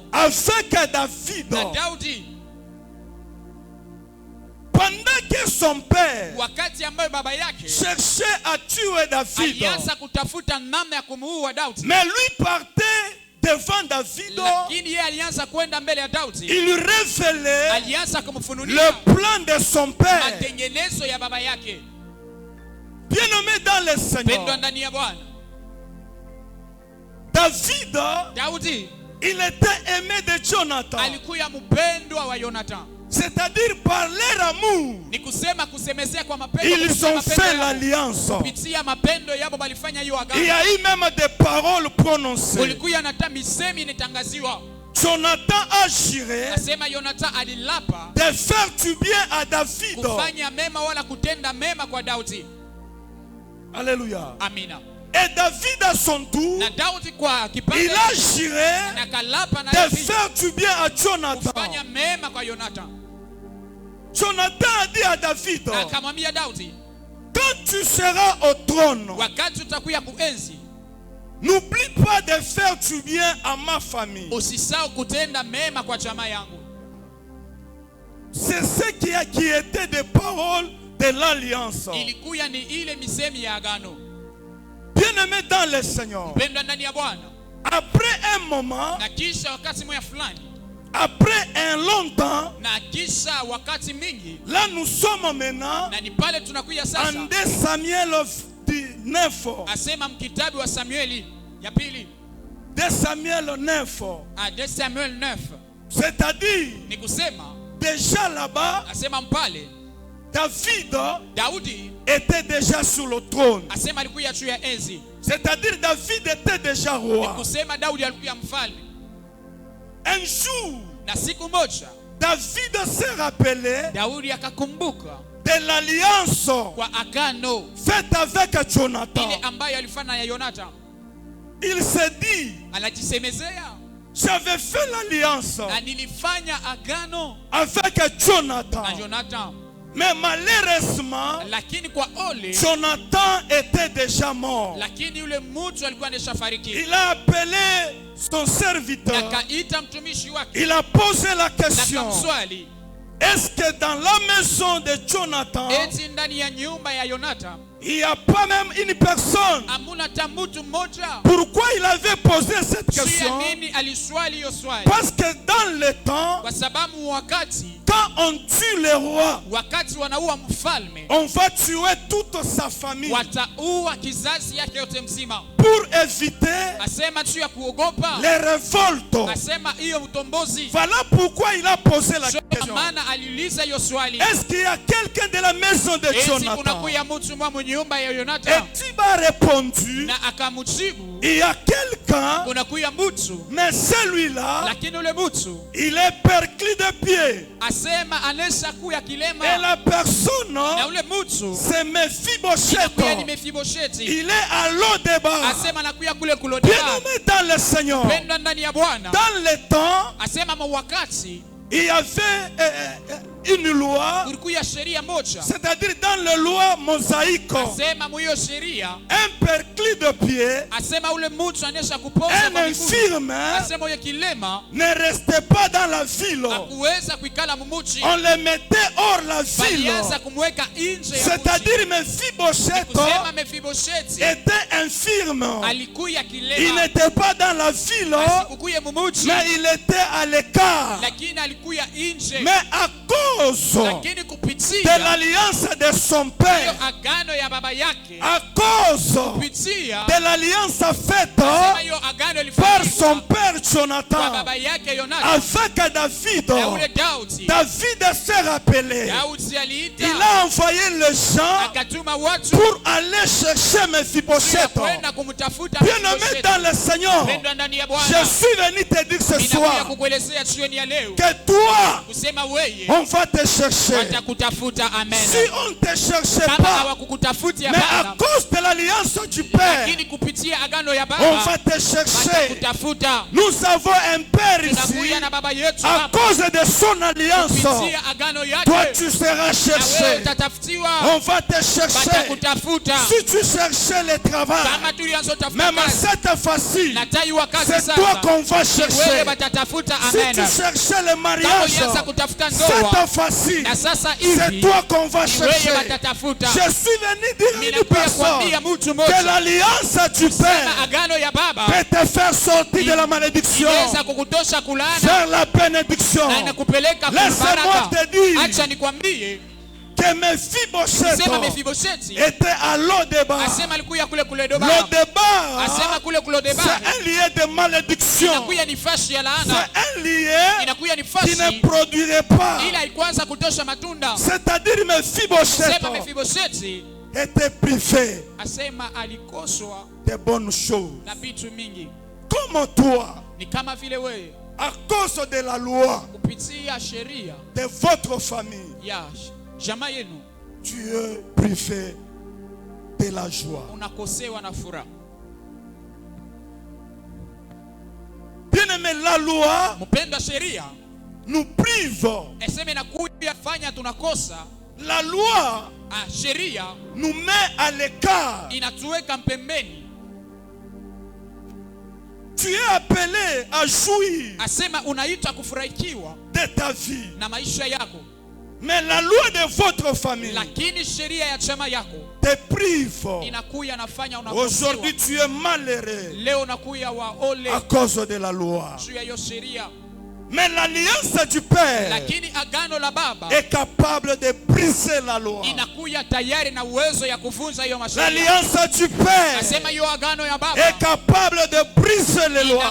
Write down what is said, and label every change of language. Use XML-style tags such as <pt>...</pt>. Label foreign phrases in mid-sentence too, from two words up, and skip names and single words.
<fr>avec David.</fr> <sw>na Daudi</sw> <fr>Pendant que son père</fr> <sw>wakati ambayo baba yake</sw> <fr>cherchait à tuer David,</fr> <sw>alianza kutafuta namna ya kumuua Daudi,</sw> <fr>mais lui partait devant David,</fr> <sw>lakini yeye alianza kwenda mbele ya Daudi,</sw> <fr>il lui révélait</fr> <sw>alianza kumfunulia</sw> <fr>le plan de son père.</fr> <sw>matengenezo ya baba yake.</sw> <fr>Bien-aimé dans le</fr> <sw>Pendwa</sw> <fr>Seigneur,</fr> <sw>ndani ya Bwana,</sw> <fr>David,</fr> <sw>Daudi</sw> <fr>il était aimé de Jonathan.</fr> <sw>alikuya mpendwa wa Yonathan,</sw> <fr>C'est-à-dire par leur amour,</fr> <sw>ni kusema kusemezea kwa mapendo,</sw> <fr>ils</fr> <sw>kupitia</sw> <fr>ont</fr> <sw>mapendo</sw> <fr>fait</fr> <sw>yao.</sw> <fr>l'alliance.</fr> <sw>Kupitia mapendo yabo balifanya hiyo</sw> <fr>Il y</fr> <sw>agano.</sw> <fr>a eu même des paroles prononcées.</fr> <sw>Kulikuya na hata misemi inatangaziwa.</sw> <fr>Jonathan a juré</fr> <sw>Nasema Yonathan alilapa</sw> <fr>de faire du bien à David.</fr> <sw>kufanya mema wala kutenda mema kwa Daudi.</sw> <fr>Alléluia.</fr> <sw>Amina.</sw> <fr>Et David à son tour,</fr> <sw>Na Daudi kwa kipande</sw> <fr>il a juré</fr> <sw>na kalapa na</sw> <fr>de</fr> <sw>Daudi</sw> <fr>faire du bien à Jonathan.</fr> <sw>kufanya mema kwa Yonathan.</sw> <fr>Jonathan a dit à David,</fr> <sw>Na akamwambia Daudi,</sw> <fr>quand tu seras au trône,</fr> <sw>wakati utakuya kuenzi,</sw> <fr>n'oublie pas de faire du bien à ma famille.</fr> <sw>usisahau kutenda mema kwa jamaa yangu.</sw> <fr>C'est ce qui était des paroles de l'alliance.</fr> <sw>ilikuya ni ile misemi ya agano.</sw> <fr>Bien-aimé dans le Seigneur,</fr> <sw>Mpendwa ndani ya Bwana,</sw> <fr>après un moment,</fr> <sw>na kisha wakati moya fulani,</sw> <fr>après un long temps,</fr> <sw>na kisha wakati mingi,</sw> <fr>là nous sommes maintenant</fr> <sw>na ni pale tunakuya</sw> <fr>en</fr> <sw>sasa.</sw> <fr>2 Samuel 9.</fr> <sw>Asema mkitabu wa Samueli ya pili,</sw> <fr>2 Samuel 9.</fr> <sw>a 2 Samuel 9,</sw> <fr>C'est-à-dire,</fr> <sw>ni kusema</sw> <fr>déjà là-bas,</fr> <sw>asema mpale</sw> <fr>David</fr> <sw>Daudi</sw> <fr>était déjà sur le trône.</fr> <sw>asema alikuya juu ya enzi.</sw> <fr>C'est-à-dire, David était déjà</fr> <sw>Ni</sw> <fr>roi.</fr> <sw>kusema Daudi alikuya mfalme.</sw> <fr>Un jour,</fr> <sw>Na siku moja</sw> <fr>David s'est rappelé</fr> <sw>Daudi akakumbuka</sw> <fr>de l'alliance</fr> <sw>kwa agano</sw> <fr>faite avec Jonathan.</fr> <sw>ile ambayo alifanya ya Yonatan.</sw> <fr>Il s'est dit,</fr> <sw>Anajisemezea,</sw> <fr>j'avais fait l'alliance</fr> <sw>na nilifanya agano</sw> <fr>avec Jonathan.</fr> <sw>na Jonathan,</sw> <fr>Mais malheureusement,</fr> <sw>lakini kwa ole,</sw> <fr>Jonathan était déjà mort.</fr> <sw>lakini yule mtu alikuwa ameshafariki.</sw> <fr>Il a appelé son serviteur.</fr> <sw>Akaita mtumishi wake</sw> <fr>Il a posé la</fr> <sw>na</sw> <fr>question.</fr> <sw>kamswali,</sw> <fr>Est-ce que dans la maison de Jonathan,</fr> <sw>eti ndani ya nyumba ya Yonatan</sw> <fr>il n'y a pas même une personne?</fr> <sw>amuna hata mtu mmoja?</sw> <fr>Pourquoi il avait posé cette</fr> <sw>Juu ya</sw> <fr>question?</fr> <sw>nini aliswali hiyo swali?</sw> <fr>Parce que dans le temps,</fr> <sw>Kwa sababu wakati</sw> <fr>quand on tue le roi,</fr> <sw>wanaua mfalme,</sw> <fr>on va tuer toute sa famille</fr> <sw>wataua kizazi yake yote mzima.</sw> <fr>pour éviter</fr> <sw>Asema tu ya kuogopa,</sw> <fr>les révoltes.</fr> <sw>asema hiyo utombozi.</sw> <fr>Voilà pourquoi il a posé la</fr> <sw>Ndio</sw> <fr>question.</fr> <sw>maana aliuliza hiyo swali,</sw> <fr>Est-ce qu'il y a quelqu'un de la maison de</fr> <sw>eti</sw> <fr>Jonathan?</fr> <sw>kunakuya mtu mwa nyumba ya</sw> <fr>Et</fr> <sw>Yonatan?</sw> <fr>tu m'as répondu,</fr> <sw>Na akamjibu,</sw> <fr>il y a quelqu'un,</fr> <sw>kunakuya mtu,</sw> <fr>mais celui-là,</fr> <sw>lakini ule mtu</sw> <fr>il est perclus de pied.</fr> <sw>asema anesha kuya</sw> <fr>Et</fr> <sw>kilema,</sw> <fr>la personne,</fr> <sw>na ule mtu</sw> <fr>c'est Mephibosheth.</fr> <sw>inakuya ni Mefibosheti.</sw> <fr>Il est à l'O-Débat.</fr> <sw>Asema nakuya kule kulodeba.</sw> <fr>Bien-aimé dans le Seigneur,</fr> <sw>Pendwa ndani ya Bwana,</sw> <fr>dans le temps,</fr> <sw>asema wakati</sw> <fr>il y avait une loi,</fr> <sw>kulikuya sheria moja,</sw> <fr>c'est-à-dire dans la loi mosaïque,</fr> <sw>asema muyo sheria,</sw> <fr>un perclus de pied,</fr> <sw>asema ule mtu anesha kupoza</sw> <fr>un</fr> <sw>kwa miguu,</sw> <fr>infirme</fr> <sw>asema uye kilema</sw> <fr>ne restait pas dans la ville.</fr> <sw>hakuweza kuikala mumuchi,</sw> <fr>On le mettait hors la ville.</fr> <sw>balianza kumweka nje ya</sw> <fr>C'est-à-dire</fr> <sw>mji.</sw> <fr>Mephibosheth</fr> <sw>Kusema Mefibosheti</sw> <fr>était infirme.</fr> <sw>alikuya</sw> <fr>Il</fr> <sw>kilema,</sw> <fr>n'était pas dans la ville,</fr> <sw>asikukuye mumuchi,</sw> <fr>mais il était à l'écart.</fr> <sw>lakini alikuya nje.</sw> <fr>Mais à cause</fr> <sw>Lakini</sw> <fr>de</fr> <sw>kupitia</sw> <fr>l'alliance de son</fr> <sw>hiyo</sw> <fr>père,</fr> <sw>agano ya baba yake,</sw> <fr>à cause</fr> <sw>kupitia</sw> <fr>de l'alliance faite</fr> <sw>sema hiyo agano</sw> <fr>par</fr> <sw>ilifanyika</sw> <fr>son père</fr> <sw>kwa</sw> <fr>Jonathan</fr> <sw>baba yake Yonatan</sw> <fr>avec David,</fr> <sw>na ule Daudi.</sw> <fr>David s'est rappelé.</fr> <sw>Daudi aliita,</sw> <fr>Il a envoyé les gens</fr> <sw>akatuma watu</sw> <fr>pour aller chercher Mephibosheth.</fr> <sw>kwenda kumtafuta</sw> <fr>Bien-aimé</fr> <sw>Mefibosheti.</sw> <fr>dans le Seigneur,</fr> <sw>Pendwa ndani ya</sw> <fr>je</fr> <sw>Bwana,</sw> <fr>suis venu te dire ce</fr> <sw>ninakuja</sw> <fr>soir</fr> <sw>kukuelezea jioni ya leo</sw> <fr>que toi,</fr> <sw>kusema weye</sw> <fr>on va te chercher.</fr> <sw>watakutafuta. Amen.</sw> <fr>Si on ne te cherchait</fr> <sw>Kama</sw> <fr>pas,</fr> <sw>hawakukutafutia</sw> <fr>mais à</fr> <sw>Baba,</sw> <fr>cause de l'alliance du Père,</fr> <sw>lakini kupitia agano ya</sw> <fr>on</fr> <sw>Baba</sw> <fr>va te chercher.</fr> <sw>watakutafuta.</sw> <fr>Nous avons un Père ici,</fr> <sw>Tunakuja na baba yetu</sw> <fr>à</fr> <sw>hapa,</sw> <fr>cause de son alliance.</fr> <sw>kupitia agano</sw> <fr>Toi,</fr> <sw>yake</sw> <fr>tu seras</fr> <sw>na wewe</sw> <fr>cherché.</fr> <sw>utatafutiwa,</sw> <fr>On va te chercher.</fr> <sw>watakutafuta.</sw> <fr>Si tu cherchais le travail,</fr> <sw>Kama tulianza tafuta</sw> <fr>même à</fr> <sw>kazi,</sw> <fr>cette fois-ci,</fr> <sw>na tai wa kazi</sw> <fr>c'est toi</fr> <sw>sasa,</sw> <fr>qu'on va</fr> <sw>wewe</sw> <fr>chercher.</fr> <sw>watatafuta.</sw> <fr>Si tu</fr> <sw>Amen.</sw> <fr>cherchais le</fr> <sw>Kama</sw> <fr>mariage,</fr> <sw>ulianza kutafuta ndoa,</sw> <fr>cette fois-ci,</fr> <sw>na sasa</sw> <fr>c'est</fr> <sw>hivi</sw> <fr>toi qu'on va</fr> <sw>ni wewe</sw> <fr>chercher.</fr> <sw>watatafuta.</sw> <fr>Je suis venu dire à une</fr> <sw>Ninakuja kuambia</sw> <fr>personne</fr> <sw>mtu</sw> <fr>que</fr> <sw>mmoja,</sw> <fr>l'alliance du</fr> <sw>sema</sw> <fr>Père</fr> <sw>agano ya Baba</sw> <fr>peut te faire sortir de la malédiction</fr> <sw>inaweza kukutosha kulaana</sw> <fr>vers la bénédiction.</fr> <sw>na inakupeleka</sw> <fr>Laisse-moi</fr> <sw>kubaraka.</sw> <fr>te dire</fr> <sw>Acha nikwambie,</sw> <fr>que Mephibosheth</fr> <sw>sema Mefibosheti</sw> <fr>était à l'O-Débat.</fr> <sw>asema alikuya kule Lodeba,</sw> <fr>L'O-Débat,</fr> <sw>asema kule Lodeba</sw> <fr>c'est un lieu de malédiction.</fr> <sw>inakuya ni fashi ya</sw> <fr>C'est</fr> <sw>laana,</sw> <fr>un lieu</fr> <sw>inakuya ni</sw> <fr>qui</fr> <sw>fashi</sw> <fr>ne produirait pas.</fr> <sw>ila haikuanza kutosha matunda.</sw> <fr>C'est-à-dire Mephibosheth</fr> <sw>Sema Mefibosheti</sw> <fr>était privé</fr> <sw>asema alikoswa</sw> <fr>de bonnes choses.</fr> <sw>na vitu mingi,</sw> <fr>Comme toi,</fr> <sw>ni kama vile wewe</sw> <fr>à cause de la loi</fr> <sw>kupitia sheria</sw> <fr>de votre famille,</fr> <sw>ya jamaa yenu</sw> <fr>tu es privé de la joie.</fr> <sw>unakosewa na furaha.</sw> <fr>Bien-aimé, la loi</fr> <sw>Mpendwa, sheria</sw> <fr>nous prive.</fr> <sw>eseme inakuya fanya tunakosa.</sw> <fr>La loi</fr> <sw>Sheria</sw> <fr>nous met à l'écart.</fr> <sw>inatuweka mpembeni.</sw> <fr>Tu es appelé à jouir</fr> <sw>Asema unaitwa kufurahikiwa</sw> <fr>de ta vie.</fr> <sw>na maisha yako.</sw> <fr>Mais la loi de votre famille</fr> <sw>lakini sheria ya chama yako</sw> <fr>te prive.</fr> <sw>inakuya nafanya</sw> <fr>Aujourd'hui,</fr> <sw>unakosewa.</sw> <fr>tu es malheureux</fr> <sw>Leo nakuya waole</sw> <fr>à cause de la loi.</fr> <sw>juu ya hiyo sheria,</sw> <fr>Mais l'alliance du Père</fr> <sw>lakini agano la Baba</sw> <fr>est capable de briser la loi.</fr> <sw>inakuya tayari na uwezo ya kuvunja hiyo masheria.</sw> <fr>L'alliance du Père</fr> <sw>Nasema hiyo agano ya</sw> <fr>est</fr> <sw>Baba</sw> <fr>capable de briser les lois.</fr>